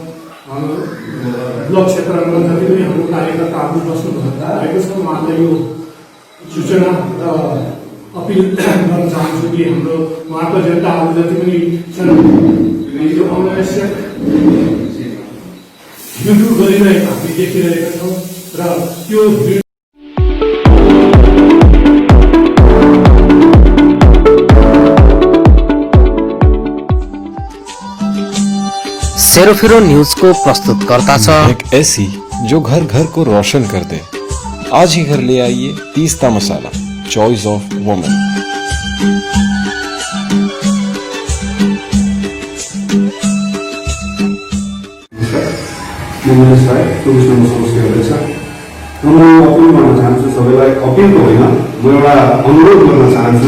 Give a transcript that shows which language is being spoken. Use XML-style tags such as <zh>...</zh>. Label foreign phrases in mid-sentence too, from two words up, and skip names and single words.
<ne>ब्लक क्षेत्रमा जति पनि हाम्रो कार्यकर्ताहरू बस्नु भएको छ उहाँलाई यो सूचना र अपिल गर्न चाहन्छु कि हाम्रो उहाँको जनताहरू जति पनि छन् यो अनावश्यक हिँडडुल गरिरहेको हामी देखिरहेका छौँ र त्यो सेरोफेरो न्यूज को प्रस्तुतकर्ता छ</ne> <hi>एक ऐसी जो घर घर को रोशन कर दे। आज ही घर ले आइए तीस्ता मसाला,</hi> <en>choice of women.</en> <ne>म अपिल गर्न चाहन्छु सबैलाई, अपिल त होइन म एउटा अनुरोध गर्न चाहन्छु।</ne>